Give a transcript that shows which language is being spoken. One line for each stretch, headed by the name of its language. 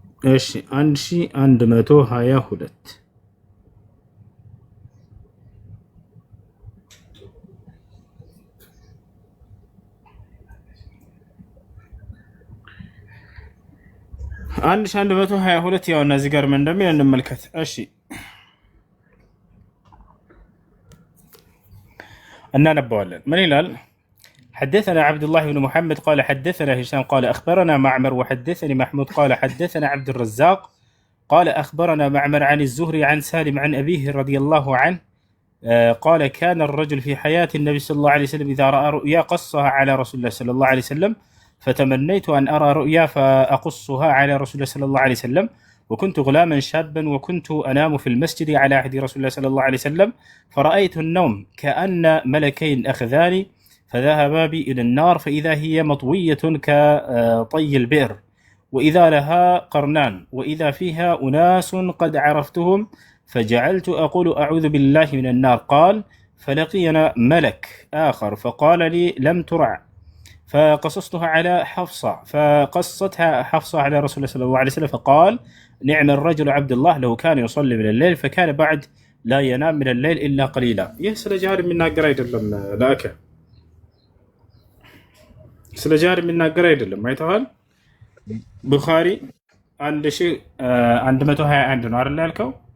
Amharic: እሺ 1122 1122 ያው እነዚህ ጋር ምን እንደሚል እንመልከት። እሺ እናነባዋለን። ምን ይላል?
Arabic: حدثنا عبد الله بن محمد قال حدثنا هشام قال أخبرنا معمر وحدثني محمود قال حدثنا عبد الرزاق قال أخبرنا معمر عن الزهري عن سالم عن أبيه رضي الله عنه قال كان الرجل في حياة النبي صلى الله عليه وسلم إذا رأى رؤيا قصها على رسول الله صلى الله عليه وسلم فتمنيت أن أرى رؤيا فأقصها على رسول الله صلى الله عليه وسلم وكنت غلاما شابا وكنت أنام في المسجد على عهد رسول الله صلى الله عليه وسلم فرأيت النوم كأن ملكين أخذاني فذهبا بي إلى النار فإذا هي مطوية كطي البئر وإذا لها قرنان وإذا فيها أناس قد عرفتهم فجعلت أقول أعوذ بالله من النار قال فلقينا ملك آخر فقال لي لم ترع فقصصتها على حفصة فقصتها حفصة على رسول الله صلى الله عليه وسلم فقال نعم الرجل عبد الله لو كان يصلي من الليل فكان بعد لا ينام من الليل إلا قليلا. يسأل جار من ناقر أيضا لك
Amharic: ስለ ጃር የሚናገር አይደለም። አይተዋል። ቡኻሪ 1121 ነው አይደል ያልከው?